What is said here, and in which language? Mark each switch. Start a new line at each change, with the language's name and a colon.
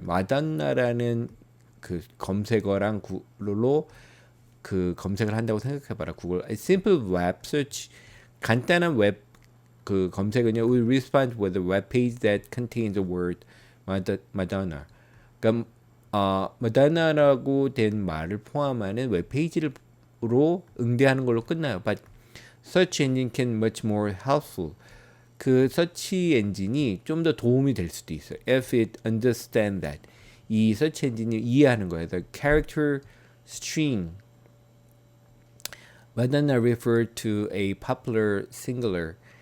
Korean: 마돈나라는 그 검색어랑 구글로 그 검색을 한다고 생각해봐라. 구글.
English: A simple web search.
Korean: 간단한 웹 그 검색은요.
English: We respond with a web page that contains the word Madonna.
Korean: 그러니까 마돈나라고 된 말을 포함하는 웹 페이지로 응대하는 걸로 끝나요.
English: But search engine can much more helpful.
Korean: 그 서치 엔진이 좀 더 도움이 될 수도 있어요.
English: If it understand that.
Korean: 이 서치 엔진이 이해하는 거예요.
English: The character string. Madonna refer to a popular singular.